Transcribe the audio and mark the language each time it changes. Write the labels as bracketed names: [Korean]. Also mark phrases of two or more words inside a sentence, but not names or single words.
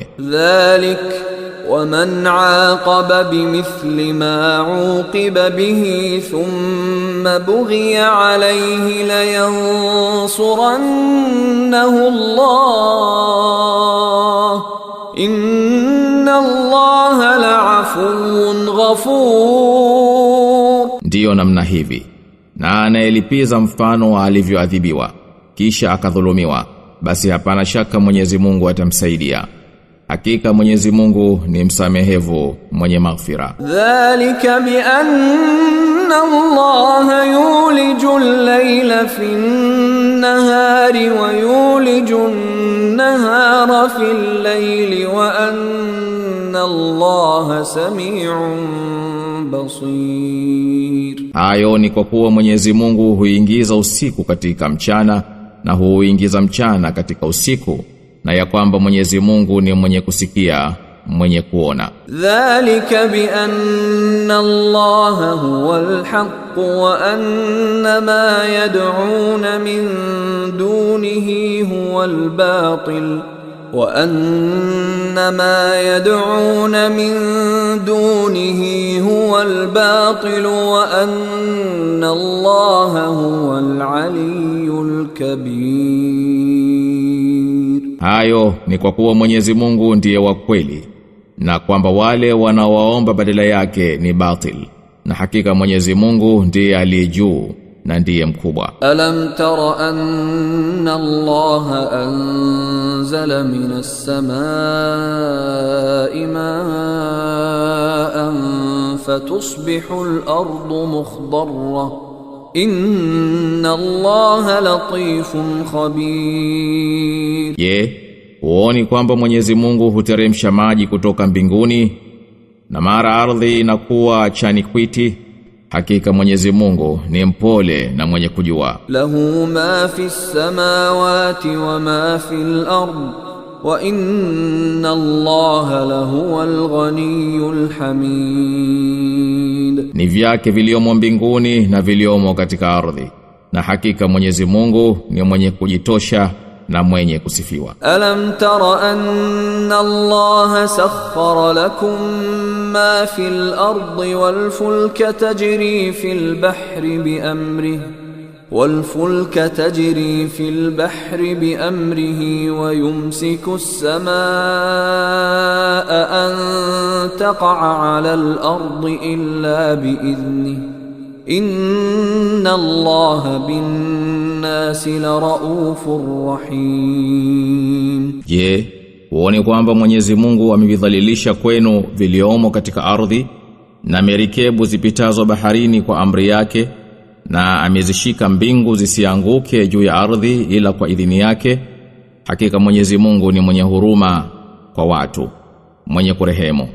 [Arabic] ذلك ومن عاقب بمثل ما عوقب به ثم بغي عليه لينصرنه الله إن الله لعفو غفور. [Swahili] Ndiyo namna hivi, na anayelipiza mfano alivyoadhibiwa kisha akadhulumiwa, basi hapana shaka Mwenyezi Mungu atamsaidia. Hakika Mwenyezi Mungu ni msamehevu mwenye maghfira. [Arabic] ذلك بأن الله يولج الليل في النهار ويولج النهار في الليل وأن الله سميع بصير. [Swahili] Hayo ni kwa kuwa Mwenyezi Mungu huingiza usiku katika mchana na huingiza mchana katika usiku, na ya kwamba Mwenyezi Mungu ni mwenye kusikia, mwenye kuona. [Arabic] ذلك بأن الله هو الحق وأن ما يدعون من دونه هو الباطل وأن ما يدعون من دونه هو الباطل وأن الله هو العلي الكبير. [Swahili] Hayo ni kwa kuwa Mwenyezi Mungu ndiye wa kweli, na kwamba wale wanaoomba badala yake ni batil, na hakika Mwenyezi Mungu ndiye aliye juu na ndiye mkubwa. [Arabic] ألم تر أن الله أنزل من السماء ماء فتصبح الأرض مخضرة إن الله لطيف خبير. [Swahili] Je, huoni kwamba Mwenyezi Mungu huteremsha maji kutoka mbinguni na mara ardhi inakuwa chanikwiti? Hakika Mwenyezi Mungu ni mpole na mwenye kujua. [Arabic] له ما في السماوات وما في الأرض وإن الله لهو الغني الحميد. [Swahili] Ni vyake viliomo mbinguni na viliomo katika ardhi, na hakika Mwenyezi Mungu ni mwenye kujitosha na mwenye kusifiwa. [Arabic] ألم تر أن الله سخر لكم ما في الأرض والفلك تجري في البحر بأمره ويمسك السماء أن تقع على الأرض إلا بإذنه إن الله بالناس لرؤوف رحيم. [Swahili] Je, huoni kwamba Mwenyezi Mungu amevidhalilisha kwenu viliomo katika ardhi na merikebu zipitazo baharini kwa amri yake, na amezishika mbingu zisianguke juu ya ardhi ila kwa idhini yake? Hakika Mwenyezi Mungu ni mwenye huruma kwa watu, mwenye kurehemu.